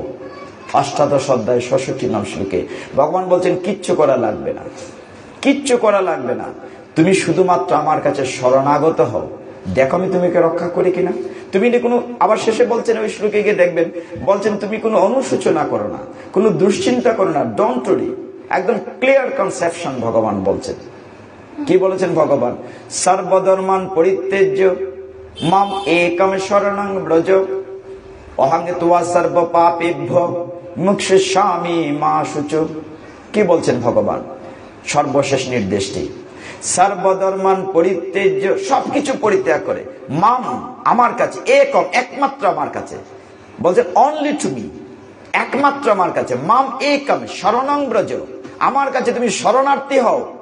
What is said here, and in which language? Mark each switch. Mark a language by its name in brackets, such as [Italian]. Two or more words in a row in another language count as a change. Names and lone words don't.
[Bangla] 18 অধ্যায় 66 নং শ্লোকে ভগবান বলছেন কিচ্ছু করা লাগবে না, কিচ্ছু করা লাগবে না, তুমি শুধুমাত্র আমার কাছে শরণাগত হও, দেখো আমি তোমাকে রক্ষা করি কিনা। তুমি কোনো, আবার শেষে বলছেন ওই শ্লোকে গিয়ে দেখবেন, বলছেন তুমি কোনো অনুশোচনা করো না, কোনো দুশ্চিন্তা করো না, [English] don't worry. [Bangla] একদম [English] clear conception [Bangla] ভগবান বলছেন। কি বলেছেন ভগবান? [Sanskrit] সর্বধর্মান পরিত্যজ্য মাম একম শরণং ব্রজ অহং ত্বা সর্ব পাপেভ্য মুক্ষিষ্যামি মা শুচো। [Bangla] কি বলছেন ভগবান? সর্বশেষ নির্দেশটি, [Sanskrit] সর্বধর্মান পরিত্যজ্য, [Bangla] সবকিছু পরিত্যাগ করে, মাম আমার কাছে, একম একমাত্র আমার কাছে, বলছেন [English] only to me, [Bangla] একমাত্র আমার কাছে, [Sanskrit] মাম একম শরণং ব্রজ, [Bangla] আমার কাছে তুমি শরণার্থী হও।